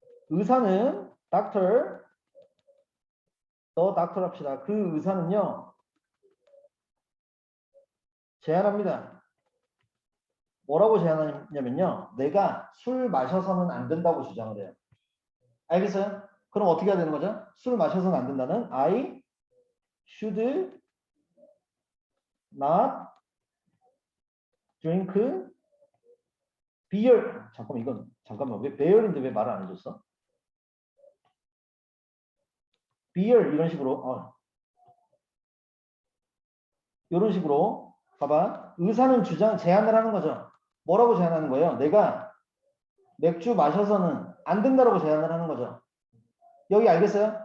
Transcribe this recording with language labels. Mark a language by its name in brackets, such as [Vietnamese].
[Korean] 의사는 doctor 더 닥터 합시다. 그 의사는요. 제안합니다. 뭐라고 제안하냐면요. 내가 술 마셔서는 안 된다고 주장을 해요. 알겠어요? 그럼 어떻게 해야 되는 거죠? 술 마셔서는 안 된다는 [English] I should not drink beer. [Korean] 잠깐만 이건 잠깐만 왜 beer인데 왜 말을 안 해줬어? beer 이런 식으로 이런 식으로 봐봐. 의사는 제안을 하는 거죠. 뭐라고 제안하는 거예요? 내가 맥주 마셔서는 안 된다라고 제안을 하는 거죠. 여기 알겠어요?